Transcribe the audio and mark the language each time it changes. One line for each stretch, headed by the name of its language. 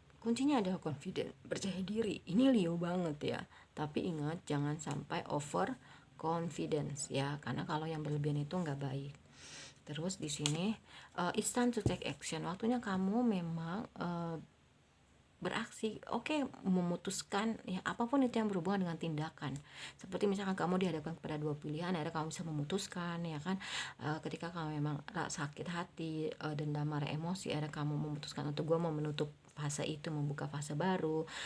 Indonesian: Kuncinya adalah confident, percaya diri. Ini Leo banget ya. Tapi ingat jangan sampai over confidence ya, karena kalau yang berlebihan itu nggak baik. Terus di sini
English: it's time to take action.
Indonesian: Waktunya kamu memang beraksi, memutuskan ya, apapun itu yang berhubungan dengan tindakan. Seperti misalkan kamu dihadapkan kepada dua pilihan, akhirnya kamu bisa memutuskan ya kan. Ketika kamu memang sakit hati, dendam, marah, emosi, akhirnya kamu memutuskan untuk gue mau menutup fase itu, membuka fase baru.